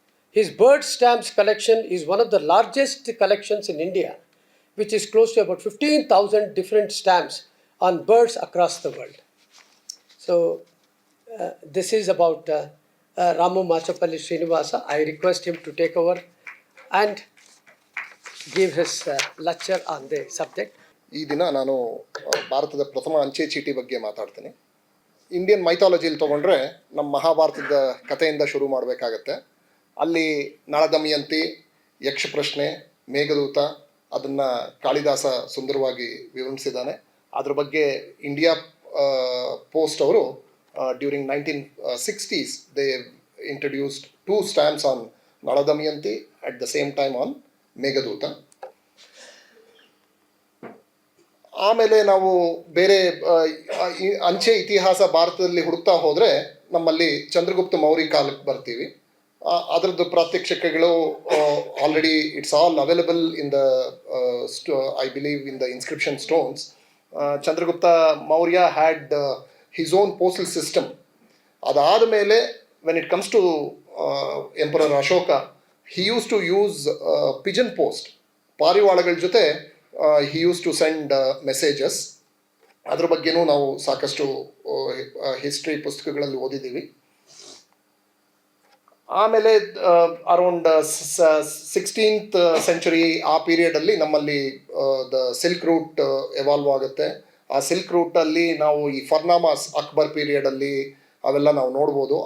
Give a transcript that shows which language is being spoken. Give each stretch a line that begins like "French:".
English: His bird stamps collection is one of the largest collections in India, which is close to about 15,000 different stamps on birds across the world. So, this is about Ramu Machapalli Srinivasa. I request him to take over and give his lecture on the subject.
Kannada: ಈ ದಿನ ನಾನು ಭಾರತದ ಪ್ರಥಮ ಅಂಚೆ ಚೀಟಿ ಬಗ್ಗೆ ಮಾತಾಡ್ತೀನಿ. Indian ಮೈಥಾಲಜಿಯಲ್ಲಿ ತೊಗೊಂಡ್ರೆ ನಮ್ಮ ಮಹಾಭಾರತದ ಕಥೆಯಿಂದ ಶುರು ಮಾಡಬೇಕಾಗತ್ತೆ. ಅಲ್ಲಿ ನಳದಮಯಂತಿ, ಯಕ್ಷ ಪ್ರಶ್ನೆ, ಮೇಘದೂತ, ಅದನ್ನು ಕಾಳಿದಾಸ ಸುಂದರವಾಗಿ ವಿವರಿಸಿದ್ದಾನೆ. ಅದ್ರ ಬಗ್ಗೆ ಇಂಡಿಯಾ ಪೋಸ್ಟ್ ಅವರು
English: During 1960s they introduced 2 stamps on Naladamayanti at the same time on Meghaduta.
Kannada: ಆಮೇಲೆ ನಾವು ಬೇರೆ ಅಂಚೆ ಇತಿಹಾಸ ಭಾರತದಲ್ಲಿ ಹುಡುಕ್ತಾ ಹೋದರೆ ನಮ್ಮಲ್ಲಿ ಚಂದ್ರಗುಪ್ತ ಮೌರ್ಯ ಕಾಲಕ್ಕೆ ಬರ್ತೀವಿ. ಅದರದ್ದು ಪ್ರಾತ್ಯಕ್ಷಿಕೆಗಳು
English: Already it's all available in the I believe in the inscription stones. Chandragupta Maurya had his own postal system.
Kannada: ಅದಾದ ಮೇಲೆ
English: When it comes to emperor Ashoka, he use to use pigeon post.
Kannada: ಪಾರಿವಾಳಗಳ ಜೊತೆ
English: he used to send messages.
Kannada: ಅದ್ರ ಬಗ್ಗೆನೂ ನಾವು ಸಾಕಷ್ಟು history ಪುಸ್ತಕಗಳಲ್ಲಿ ಓದಿದ್ದೀವಿ. ಆಮೇಲೆ around 16th century ಆ ಪೀರಿಯಡಲ್ಲಿ ನಮ್ಮಲ್ಲಿ ದ ಸಿಲ್ಕ್ ರೂಟ್ ಎವಾಲ್ವ್ ಆಗುತ್ತೆ. ಆ ಸಿಲ್ಕ್ ರೂಟಲ್ಲಿ ನಾವು ಈ ಫರ್ನಾಮಾಸ್ ಅಕ್ಬರ್ ಪೀರಿಯಡಲ್ಲಿ ಅವೆಲ್ಲ ನಾವು ನೋಡ್ಬೋದು.